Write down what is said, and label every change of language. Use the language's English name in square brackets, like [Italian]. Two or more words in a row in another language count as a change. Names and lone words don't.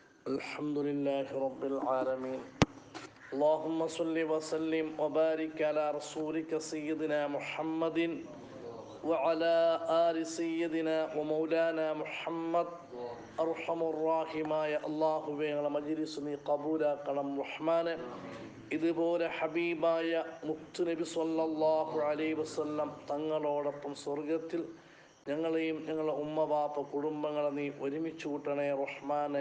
[Arabic] الحمد لله رب العالمين. اللهم صل وسلم وبارك على رسولك سيدنا محمد وعلى آل سيدنا ومولانا محمد. [Malayalam] അർഹമുറാഹിമായ അള്ളാഹുവേ, ഞങ്ങളുടെ മജ്‌ലിസ് നീ കബൂലാക്കണം റഹ്മാനെ. ഇതുപോലെ ഹബീബായ മുത്തുനബി [Arabic] صلى الله عليه وسلم [Malayalam] തങ്ങളോടൊപ്പം സ്വർഗത്തിൽ ഞങ്ങളെയും ഞങ്ങളുടെ ഉമ്മ ബാപ്പ കുടുംബങ്ങളെ നീ ഒരുമിച്ച് കൂട്ടണേ റഹ്മാനെ.